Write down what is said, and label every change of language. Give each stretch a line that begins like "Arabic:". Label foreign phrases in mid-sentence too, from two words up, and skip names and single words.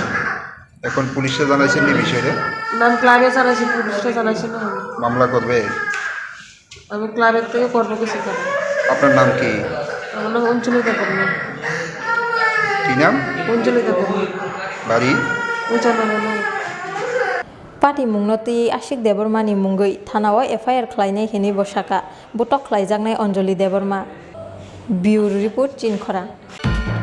Bangla: এখন পুলিশে জানাইছেন এই বিষয়ে নাম ক্লাবে জানাইছি পুলিশে জানাইছি না মামলা করবে আমি ক্লাবের থেকে করবো কিছু করে আপনার নাম কি আমার নাম অঞ্চলিতা কর্মী কি নাম অঞ্চলিতা কর্মী বাড়ি
Kok Borok: Pati mungnoti Ashik Debormani mungoi thanawa FIR khlainai hini bosaka butok khlaijaknai Anjali Deborma
English: Bureau Report
Kok Borok: Chinkhora